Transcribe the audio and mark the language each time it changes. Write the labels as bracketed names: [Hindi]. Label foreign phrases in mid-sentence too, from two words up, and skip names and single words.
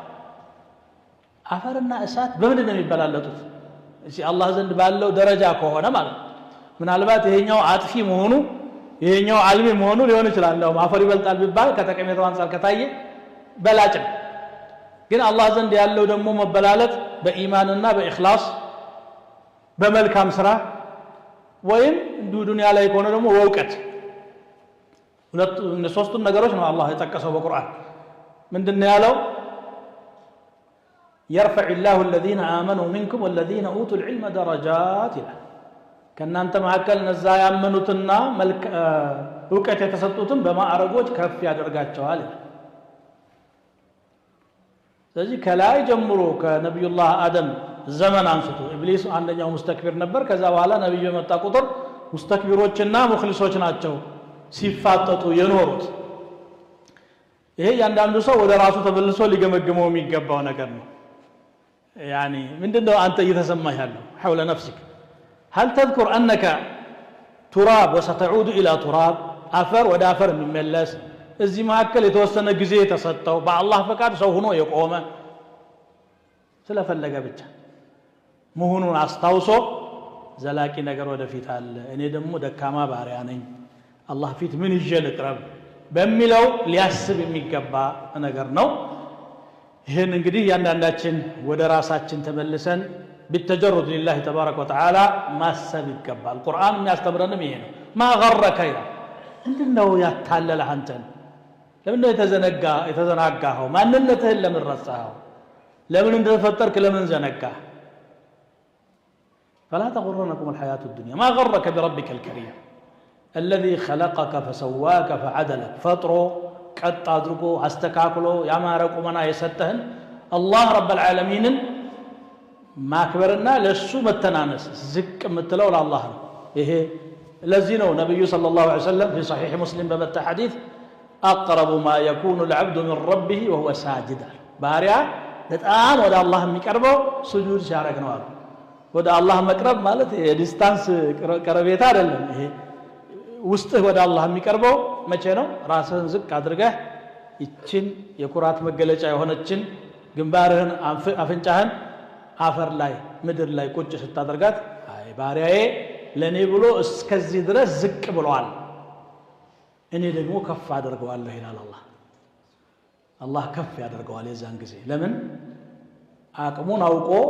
[Amharic] አፈርና እሳት በምንድን ነው የሚበላለጡት እሺ አላህ ዘንድ ባለው ደረጃ ከሆነ ማለት ምናልባት ይሄኛው አጥፊ መሆኑ ይሄኛው አልሚ መሆኑ ሊሆን ይችላል ነው አፈር ይበልጣል ቢባል ከተቀመጠው አንፃር ከታየ በላጭ ግን አላህ ዘንድ ያለው ደግሞ መበላለጥ በኢማንና በኢኽላስ በመልካም ስራ ወይም ዱንያ ላይ ከሆነ ደግሞ ወውቀት ሁለት ሶስቱን ነገሮች ነው አላህ የጠቀሰው በቁርአን ምንድነው ያለው [Arabic] يرفع الله الذين آمنوا منكم والذين أوتوا العلم درجات [Amharic] ከናንተ መሐከል ነዛ ያመኑትና ዕውቀት የተሰጡትን በማዕረጎች ከፍ ያደርጋቸዋል ስለዚህ ከላይ ጀምሮ ከነብዩላህ አደም ዘመን አንስቶ ኢብሊስ አንደኛው ሙስተክቢር ነበር ከዛ በኋላ ነብዩ የመጣ ቁጥር ሙስተክቢሮችና ሙኽሊሶች ናቸው ሲፋጠጡ የኖሩት ይሄ ያንዳንዱ ሰው ወደ ራሱ ተበልሶ ሊገመግመው የሚገባው ነገር ነው يعني ምንድነው አንተ እየተሰማህ ያለው [Arabic] حول نفسك هل تذكر انك تراب وستعود الى تراب [Amharic] አፈር ወደ አፈር የሚመለስ እዚህ መሐከል የተወሰነ ጊዜ ተሰጠው በአላህ ፈቃድ ሰው ሆኖ የቆመ ስለፈለገ ብቻ መሆኑን አስታውሶ ዘላቂ ነገር ወደፊት አለ እኔ ደግሞ ደካማ ባሪያ ነኝ አላህ ፊት ምን ይዤ ልቅረብ በሚለው ሊያስብ የሚገባ ነገር ነው ይሄን እንግዲህ ያንዳንዳችን ወደ ራሳችን ተመልሰን [Arabic] بالتجرد لله تبارك وتعالى ما سب يقبل القران [Amharic] የሚያስተምረንም ይሄ ነው [Arabic] ما غرك [Amharic] ይላል ምንድነው ያታለለ አንተን ለምን የተዘናጋኸው ማንነትህን ለምን ረሳኸው ለምን እንደተፈጠርክ ለምን ዘነጋህ [Arabic] فلا تغرنكم الحياه الدنيا ما غرك بربك الكريم الذي خلقك فسواك فعدلك فطرو [Amharic] ቀጥ አድርጎ አስተካክሎ ያማረ ቁመና የሰጠህን አላህ [Arabic] رب العالمين [Amharic] ማክበርና ለሱ መተናነስ ዝቅ ምትለው ለአላህ ነው ይሄ ለዚህ ነው ነብዩ [Arabic] صلى الله عليه وسلم في صحيح مسلم [Amharic] በመጣ ሐዲስ [Arabic] اقرب ما يكون العبد من ربه وهو ساجد [Amharic] ባሪያ በጣም ወደ አላህ የሚቀርበው ሱጁድ ሲያደርግ ነው አሉ ወደ አላህ መቅረብ ማለት የዲስታንስ ቀረቤታ አይደለም ይሄ ውስጥህ ወደ አላህ የሚቀርበው መቼ ነው ራስህን ዝቅ አድርገህ ይችን የኩራት መገለጫ የሆነችን ግንባርህን አፍንጫህን አፈር ላይ ምድር ላይ ቁጭ ስታደርጋት አይ ባሪያዬ ለኔ ብሎ እስከዚህ ድረስ ዝቅ ብሏል እኔ ደግሞ ከፍ አደርገዋለሁ ይላል አላህ ከፍ ያደርገዋል የዛን ጊዜ ለምን አቅሙን አውቆ